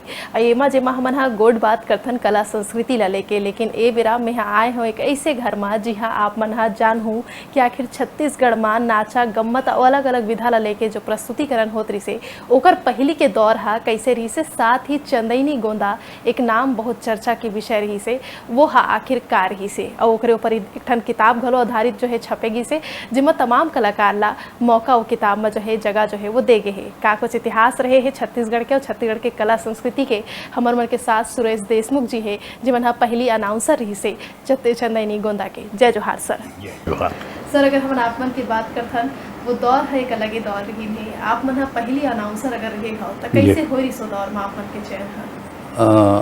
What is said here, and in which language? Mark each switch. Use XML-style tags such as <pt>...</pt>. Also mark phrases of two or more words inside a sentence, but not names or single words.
<hne>एमा जेमा हमन हा गोड बात करथन कला संस्कृति ला लेके, लेकिन ए बेरा में आए हो एक ऐसे घर में जी हाँ आप मन हा जान हूँ कि आखिर छत्तीसगढ़ में नाचा गम्मत अलग अलग विधा ला लेके जो प्रस्तुतिकरण होत रही से ओकर पहली के दौर हा कैसे रही से, साथ ही चंदैनी गोंदा एक नाम बहुत चर्चा के विषय रही से वो हा आखिर का रही से और ओकरे ऊपर एक ठन किताब घलो आधारित जो है छपेगी से जिसमें तमाम कलाकार ला मौका वो किताब में जो है जगह जो है वो दे गए है। का कुछ इतिहास रहे है छत्तीसगढ़ के और छत्तीसगढ़ के कला संस्कृति के। हमर मन के साथ सुरेश देशमुख जी है जिमन हा पहली अनाउंसर रही से चंदैनी गोंदा के। जय जोहार सर। सर अगर हम आप मन की बात करथन वो दौर है एक अलग ही दौर रही है, आप मन हा पहली अनाउंसर अगर रहे हो तो कैसे हो रही सो दौर में आप मन के चयन हा?</hne>